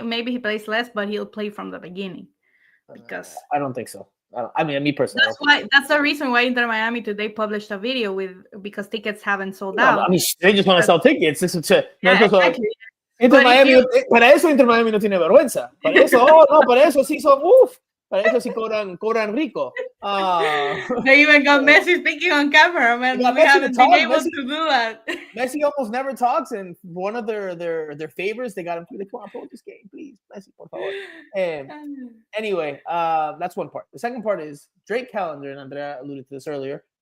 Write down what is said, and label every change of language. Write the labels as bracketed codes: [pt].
[en] Maybe he plays less, but he'll play from the beginning. Because I don't think so. Me personally. That's the reason why Inter Miami today published a video because tickets haven't sold No, out. they just want to sell tickets. Exactly. [es] Inter Miami, para eso Inter Miami no tiene vergüenza. Para eso sí son para eso sí cobran rico. [en] They even got Messi speaking on camera, man. We haven't been able to do that. Messi almost never talks, and one of their favors, they got him to come on, promote this game, please. Messi, [es] por favor. [en] Anyway, that's one part. The second part is Drake Callender, and Andrea alluded to this earlier.